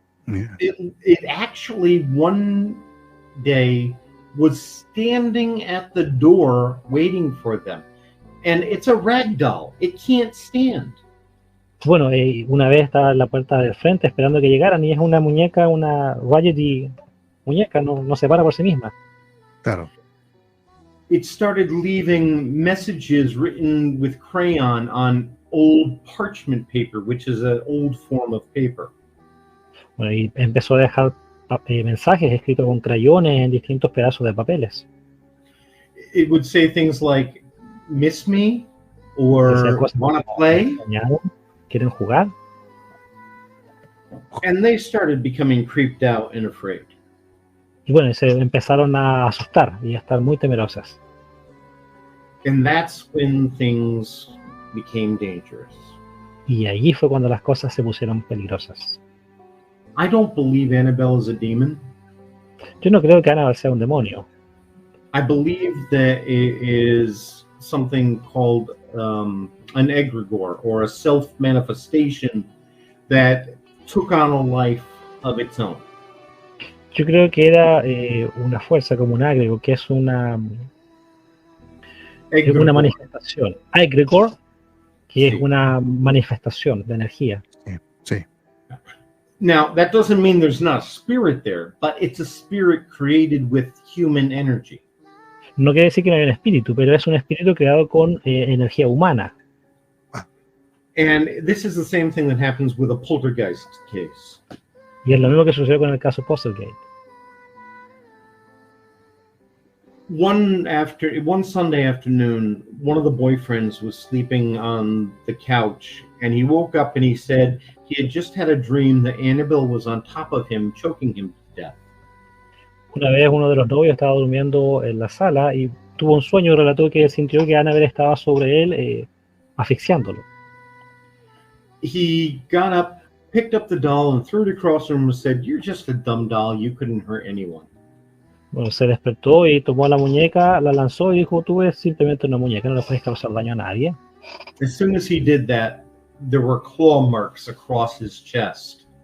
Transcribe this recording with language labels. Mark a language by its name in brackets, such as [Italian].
[English] Yeah. It actually one day was standing at the door waiting for them. And it's a rag doll. It can't stand. [Spanish] Bueno, una vez estaba en la puerta del frente esperando que llegaran y es una muñeca, una raggedy muñeca, no se para por sí misma. Claro. [English] It started leaving messages written with crayon on old parchment paper, which is an old form of paper. [Spanish] Bueno, y empezó a dejar mensajes escritos con crayones en distintos pedazos de papeles. [English] It would say things like, "Miss me?" or "Wanna play?" [Spanish] ¿Quieren jugar? [English] And they started becoming creeped out and afraid. [Spanish] Y bueno, se empezaron a asustar y a estar muy temerosas. [English] And that's when things became dangerous. [Spanish] Y allí fue cuando las cosas se pusieron peligrosas. [English] I don't believe Annabelle is a demon. [Spanish] Yo no creo que Annabelle sea un demonio. [English] I believe that it is something called an egregore, or a self-manifestation that took on a life of its own. [Spanish] Yo creo que era una fuerza como un agrego, que es una manifestación. Egregore, que es una manifestación de energía. Sí. [English] Now, that doesn't mean there's not a spirit there, but it's a spirit created with human energy. [Spanish] No quiere decir que no haya un espíritu, pero es un espíritu creado con energía humana. [English] And this is the same thing that happens with a poltergeist case. [Spanish] Y es lo mismo que sucedió con el caso Postelgate. [English] One Sunday afternoon, one of the boyfriends was sleeping on the couch, and he woke up and he said he had just had a dream that Annabelle was on top of him, choking him to death. [Spanish] Una vez uno de los novios estaba durmiendo en la sala y tuvo un sueño y relató que sintió que Annabelle estaba sobre él, asfixiándolo. [English] He got up, picked up the doll, and threw it across the room and said, "You're just a dumb doll. You couldn't hurt anyone." [Spanish] Bueno, se despertó y tomó la muñeca, la lanzó y dijo, tú eres simplemente una muñeca, no le puedes causar daño a nadie. [English] As soon as he did that, there were claw marks across his chest.